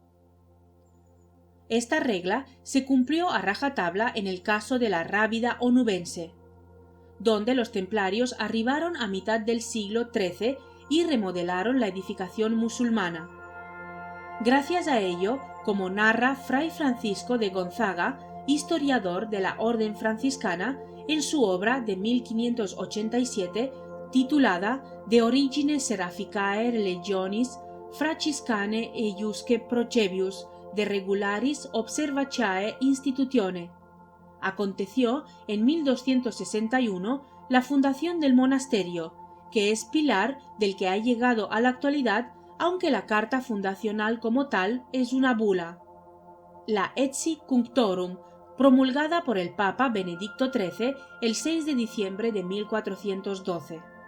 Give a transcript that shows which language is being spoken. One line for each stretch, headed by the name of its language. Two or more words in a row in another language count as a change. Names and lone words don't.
Spanish: Esta regla se cumplió a rajatabla en el caso de la Rábida onubense, donde los templarios arribaron a mitad del siglo XIII y remodelaron la edificación musulmana. Gracias a ello, como narra Fray Francisco de Gonzaga, historiador de la Orden franciscana, en su obra de 1587, titulada De origine Seraphicae Religionis Franciscane eiusque procebius de regularis observacae institutione. Aconteció en 1261 la fundación del monasterio, que es pilar del que ha llegado a la actualidad, aunque la carta fundacional como tal es una bula, la Etsi Cunctorum, promulgada por el Papa Benedicto XIII el 6 de diciembre de 1412.